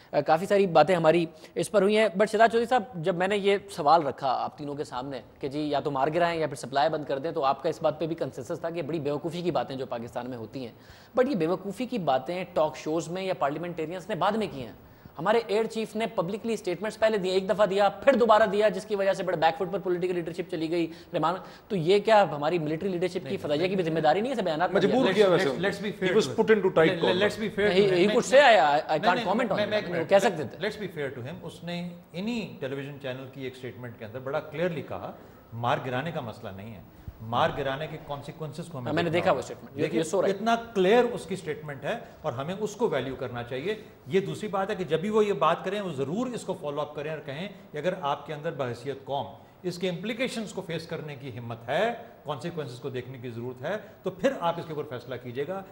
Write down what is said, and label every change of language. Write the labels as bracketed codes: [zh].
[ur] کافی ساری باتیں ہماری اس پر ہوئی ہیں. بٹ شہزاد چودھری صاحب, جب میں نے یہ سوال رکھا آپ تینوں کے سامنے کہ جی یا تو مار گرائیں یا پھر سپلائی بند کر دیں, تو آپ کا اس بات پہ بھی کنسنسس تھا کہ بڑی بیوقوفی کی باتیں جو پاکستان میں ہوتی ہیں. بٹ یہ بیوقوفی کی باتیں ٹاک شوز میں یا پارلیمنٹیرینس نے بعد میں کی ہیں. ہمارے ایئر چیف نے پبلکلی اسٹیٹمنٹس پہلے دیے, ایک دفعہ دیا پھر دوبارہ دیا, جس کی وجہ سے بڑے بیک فٹ پر پولیٹیکل لیڈرشپ چلی گئی. رحمان, تو یہ کیا ہماری ملٹری لیڈرشپ کی فضائیہ کی بھی ذمہ داری نہیں ہے؟ بیانات مجبور کیا ویسے, [en] he was put into tight corner. Let's be fair. He could say I can't comment on it. [ur] وہ کہہ سکتے تھے. [en] Let's be fair to him. [ur] اس نے انہی ٹیلی ویژن چینل کی ایک اسٹیٹمنٹ کے اندر بڑا کلیئرلی کہا مار گرانے کا مسئلہ نہیں ہے, مار گرانے کے کانسیکوینسز کو میں نے دیکھا وہ اسٹیٹمنٹ, اتنا کلیئر اس کی اسٹیٹمنٹ ہے اور ہمیں اس کو ویلیو کرنا چاہیے. یہ دوسری بات ہے کہ جب بھی وہ یہ بات کریں وہ ضرور اس کو فالو اپ کریں اور کہیں کہ اگر آپ کے اندر بحیثیت قوم اس کے امپلیکیشنز کو فیس کرنے کی ہمت ہے, کانسیکوینسز کو دیکھنے کی ضرورت ہے, تو پھر آپ اس کے اوپر فیصلہ کیجیے گا.